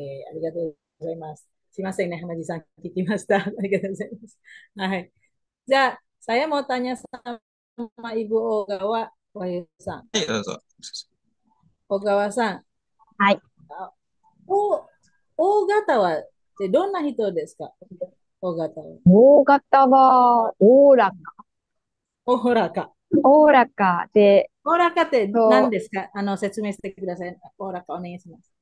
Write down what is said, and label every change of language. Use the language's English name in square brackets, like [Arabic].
[Japanese] ありがとうございます。すいませんね、浜地さん聞きました。ありがとうございます。はい。 [Indonesian] じゃあ、saya mau tanya sama Ibu Ogawa Wahyuさん。 [Japanese] どうぞ。小川さん。はい。 O 型はどんな人ですか ?O 型は。 O 型は、おおらか。おおらか。おおらかで。おおらかって何ですか説明してください。おおらかお願いします。